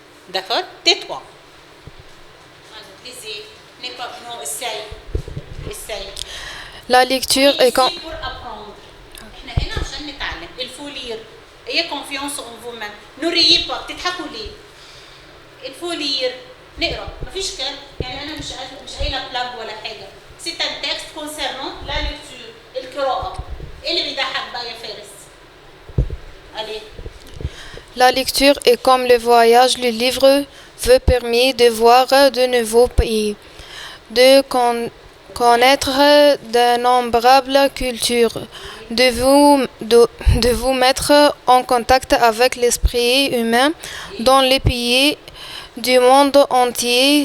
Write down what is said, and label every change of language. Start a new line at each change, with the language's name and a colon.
French: D'accord? Tais-toi. Anoud, lisez. Non, essaye. La lecture est Ici comme... pour apprendre.
Arabic: إحنا هنا عشان نتعلم.
French: Il faut lire. Ayez confiance en vous-même. Ne riez pas.
Arabic: بتضحكوا ليه؟
French: Il faut lire.
Arabic: نقرا. مفيش كلام. يعني أنا مش قايلة بلاج ولا حاجة.
French: C'est un texte concernant la lecture.
Arabic: القراءة. إيه اللي بيضحك بقى يا فارس؟ Allez.
French: La lecture est comme le voyage. Le livre vous permet de voir de nouveaux pays, de connaître d'innombrables cultures, de vous mettre en contact avec l'esprit humain dans les pays du monde entier.